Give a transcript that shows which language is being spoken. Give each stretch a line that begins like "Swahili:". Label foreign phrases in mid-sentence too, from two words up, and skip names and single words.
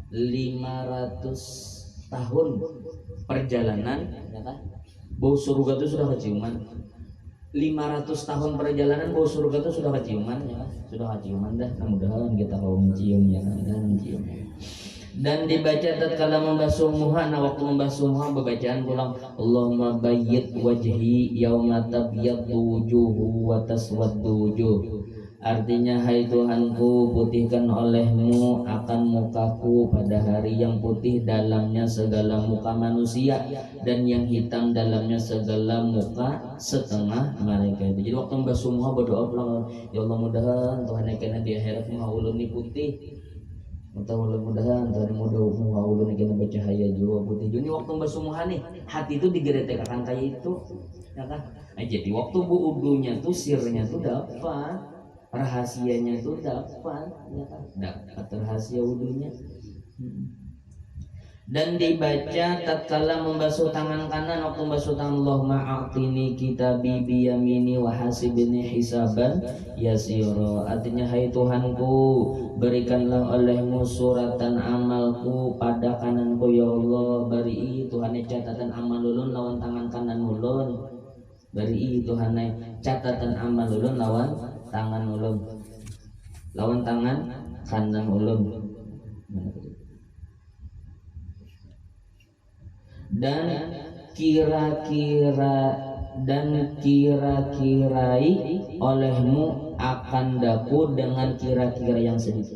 Indonesian: 500 tahun perjalanan ya kan bau surga itu sudah keciuman 500 tahun perjalanan bau surga itu sudah keciuman ya kan sudah keciuman dah mudah-mudahan kita mau mencium ya kan dan mencium dan dibaca tatkala membasuh muha.
Banjar: Nah waktu membasuh muha bacaan pulang
Arabic: اللهم بيض وجهي يوم تبيض وجوه وتسود وجوه.
Indonesian: Artinya hai Tuhanku putihkan olehmu akan mukaku pada hari yang putih dalamnya segala muka manusia dan yang hitam dalamnya segala muka setengah mereka itu.
Banjar: Jadi waktu membasuh muha berdoa pulang ya Allah mudahan Tuhan yang di akhirat muha ulun ini putih. Mudah-mudahan Tuhan mudah ulun kena bercahaya juga putih. Jadi waktu basuh muha nih hati itu digeretek akan kayak itu, ya kan? Nah, jadi waktu wudunya tuh sirnya tuh dapat, rahasianya tuh dapat, ya kan?
Indonesian: Dapat rahasia wudunya. Dan dibaca tatkala membasuh tangan kanan waktu membasuh tangan
Arabic: اللهم أعطني كتابي بيميني وحاسبني حسابا يسيرا.
Indonesian: Artinya hai Tuhanku berikanlah olehmu suratan amalku pada kananku ya Allah.
Banjar: Bari Tuhan catatan amal ulun lawan tangan kanan ulun. Bari Tuhan catatan amal ulun lawan tangan ulun. Lawan tangan kanan ulun.
Indonesian: Dan kira-kirai olehmu akan daku dengan kira-kira yang sedikit.